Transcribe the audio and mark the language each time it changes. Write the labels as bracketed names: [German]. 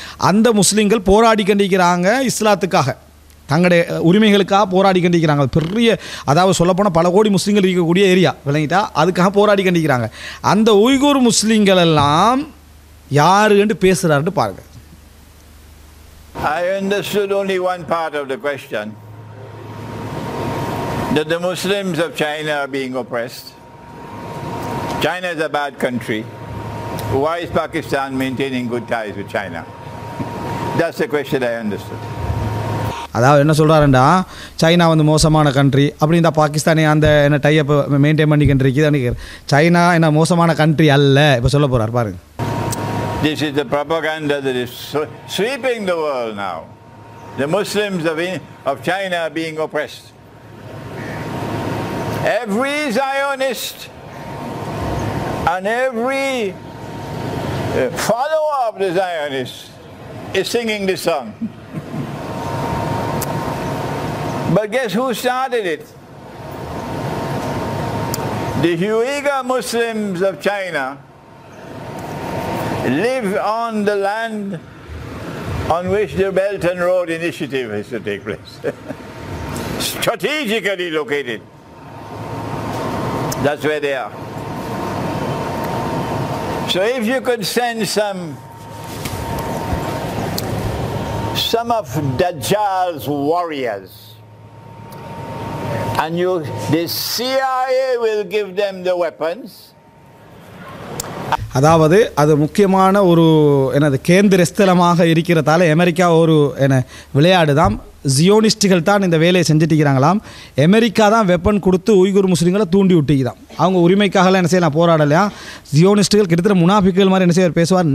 [Tamil] அந்த முஸ்லீம்கள் போராடி கண்டிக்கிறாங்க இஸ்லாத்துக்காக, தங்களுடைய உரிமைகளுக்காக போராடி கண்டிக்கிறாங்க. பெரிய அதாவது சொல்லப்போனால் பல கோடி முஸ்லீம்கள் இருக்கக்கூடிய ஏரியா விளங்கிட்டா, அதுக்காக போராடி கண்டிக்கிறாங்க. அந்த உய்குர் முஸ்லீம்கள் எல்லாம் யாருன்னு பேசுகிறாருன்னு பாருங்க. [English] I understood only one part of the question, that the Muslims of China are being oppressed. China is a bad country. Why is Pakistan maintaining good ties with China? That's the question I understood. [Tamil] அதாவது என்ன சொல்கிறாருண்டா, China வந்து மோசமான country அப்படின்னா பாகிஸ்தானே அந்த என்ன type maintain பண்ணிக்கிட்டு இருக்குது. China என்ன மோசமான கண்ட்ரி அல்ல இப்போ சொல்ல போகிறார் பாருங்க. [English] This is the propaganda that is sweeping the world now. The Muslims of China are being oppressed. Every Zionist and every follower of the Zionists is singing this song. But guess who started it? The Uyghur Muslims of China live on the land on which the Belt and Road Initiative is to take place. Strategically located. That's where they are. So if you could send some of Dajjal's warriors, and the CIA will give them the weapons. [Tamil] அதாவது அது முக்கியமான ஒரு எனது கேந்திர ஸ்தலமாக இருக்கிறதால America ஒரு விளையாடு தான் ஜியோனிஸ்டுகள் தான் இந்த வேலையை செஞ்சுட்டிருக்கிறாங்களாம். அமெரிக்கா தான் வெப்பன் கொடுத்து உய்குர் முஸ்லீம்களை தூண்டி விட்டுக்கிறான். அவங்க உரிமைக்காகலாம் என்ன செய்யலாம் போராடலையா. ஜியோனிஸ்டுகள் கிட்டத்தட்ட முனாஃபிக்குகள் மாதிரி என்ன செய்வார் பேசுவார்.